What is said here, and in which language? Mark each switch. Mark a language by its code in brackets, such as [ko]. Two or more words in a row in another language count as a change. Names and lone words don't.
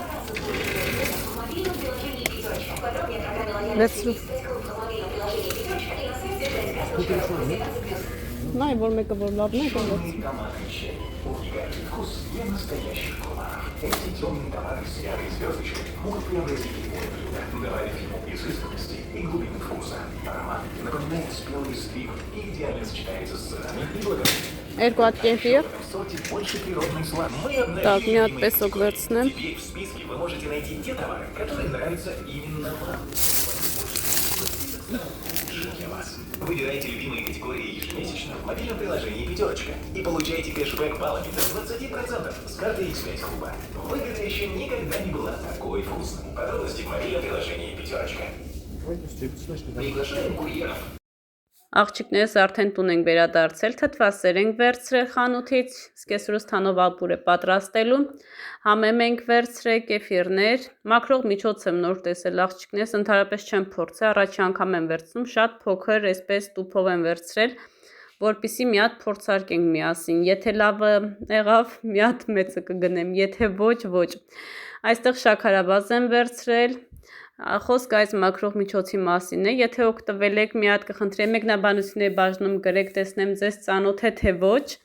[hy] Վերցրու։ Նայ, որ մեկը որ լավն է, կվերցրու։ Երկու հատ կենտիր։ Так, մի հատ պեսոկ վերցնեմ։ [ru] Выбирайте любимые категории ежемесячно в мобильном приложении «Пятерочка» и получайте кэшбэк баллами до 20% с карты X5 Клуба. Выгода еще никогда не была такой вкусной. Подробности в мобильном приложении «Пятерочка». Приглашаем курьеров. [hy] Աղջիկներս արդեն տուն ենք վերադարձել, թթվասեր ենք վերցրել խանութից, սկեսրուս թանով ապուր է պատրաստելու, համեմ ենք վերցրել կեֆիրներ, մաքրող միջոց եմ նոր տեսել աղջիկներս, ընդհանրապես չեմ փորձել, առաջի անգամ եմ վերցնում, շատ փոքր, այսպես տուփով եմ վերցրել, որպեսզի մի հատ փորձարկենք միասին, եթե լավը եղավ, մի հատ մեծը կգնեմ, եթե ոչ, այստեղ շաքարավազ եմ վերցրել, խոսքը այս մաքրող միջոցի մասին է, եթե օգտվել եք մի հատ կխնդրեմ մեկնաբանությունների բաժնում գրեք, տեսնեմ ձեզ ծանոթ է թե ոչ,